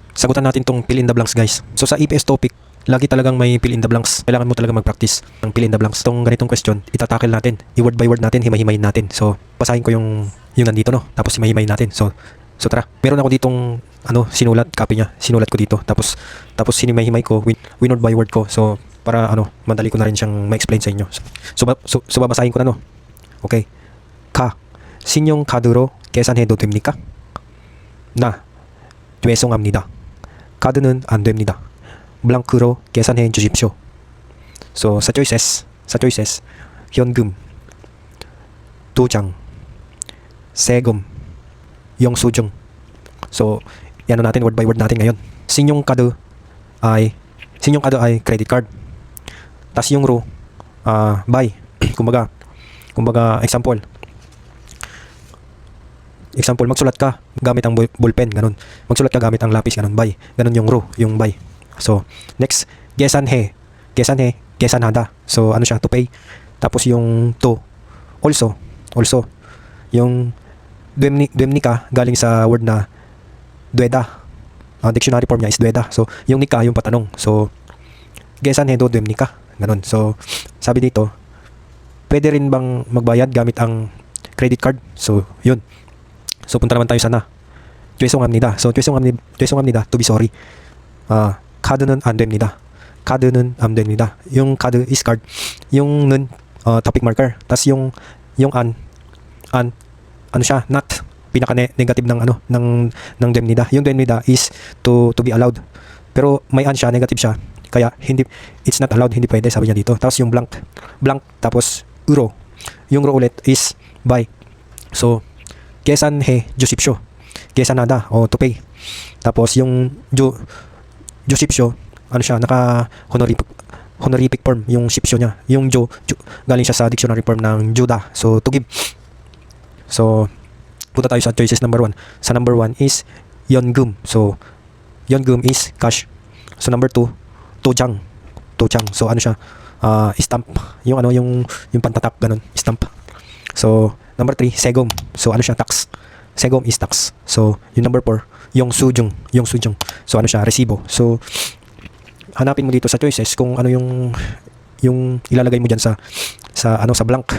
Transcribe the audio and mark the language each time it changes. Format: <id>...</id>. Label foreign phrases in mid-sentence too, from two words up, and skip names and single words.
<tl>sagutan natin tong</tl> <en>fill in the blanks,</en> <tl>guys. So sa EPS topic, lagi talagang may</tl> <en>fill in the blanks.</en> <tl>Kailangan mo talaga mag-practice ng</tl> <en>fill in the blanks.</en> <tl>Itong ganitong question, itatakil natin. I-</tl> <en>word by word</en> <tl>natin, himay-himayin natin. So, basahin ko yung nandito, no? Tapos himay-himayin natin. So tara. Meron ako ditong sinulat, copy niya. Sinulat ko dito. Tapos hinimay-himay ko, winord by word ko. So, para madali ko na rin siyang ma-explain sa inyo. So babasahin ko na, no? Okay. Ka.</tl> <ko>신용 카드로 계산해도 됩니까? 나. 죄송합니다. 카드는 안 됩니다. 블랑크로 계산해 주십시오.</ko> <tl>So, sa choices,</tl> <ko>현금, 도장, 세금, 영수증.</ko> <tl>So, yan natin,</tl> <en>word by word</en> <tl>natin ngayon. 신용카드 ay</tl> <en>credit card.</en> <tl>Tas yung ro, buy. kumbaga, example, magsulat ka gamit ang ballpen, ganun. Magsulat ka gamit ang lapis, ganun, buy. Ganun yung ro, yung buy. So, next,</tl> <ko>계산해, 계산하다.</ko> <tl>So, siya,</tl> <en>to pay.</en> <tl>Tapos yung to, also, yung 됩니까 galing sa word na 되다.</tl> <en>Dictionary form</en> <tl>niya is 되다. So, yung nika, yung patanong. So,</tl> <ko>계산해도 됩니까?</ko> <tl>Ganun. So, sabi dito, pwede rin bang magbayad gamit ang credit card? So, yun. So, punta naman tayo sana.</tl> <ko>죄송합니다. So, 죄송합니다.</ko> <en>To be sorry.</en> <ko>카드는 안 됩니다. 카드는 안 됩니다.</ko> <tl>yung 카드 is card. yung 는</tl> <en>topic marker.</en> <tl>Tas yung an siya, not. Pinaka-negative ng 됩니다. Yung 됩니다 is</tl> <en>to be allowed.</en> <tl>Pero may an siya, negative siya.</tl> <en>Kaya it's not allowed,</en> <tl>hindi pwede, sabi niya dito. Tapos yung blank, tapos euro. Yung ro ulit is buy. So,</tl> <ko>계산해 주십시오.</ko> <tl>계산하다 o</tl> <en>to pay.</en> <tl>Tapos yung 주십시오, siya, naka</tl> <en>honorific form,</en> <tl>yung shipsyo niya. Yung galing siya sa</tl> <en>dictionary form</en> <tl>ng juda.</tl> <en>So, to give.</en> <tl>So, punta tayo sa choices number 1. Sa number 1 is 연금. So, 연금 is cash. So, number 2,</tl> <ko>도장.</ko> <tl>So, siya, stamp. Yung pantatak, ganun, stamp. So, number 3, 세금. So, siya, tax. 세금</tl> <en>is tax.</en> <tl>So, yung number 4, 영수증. So, siya, resibo. So, hanapin mo dito sa choices kung yung ilalagay mo diyan sa blank.</tl>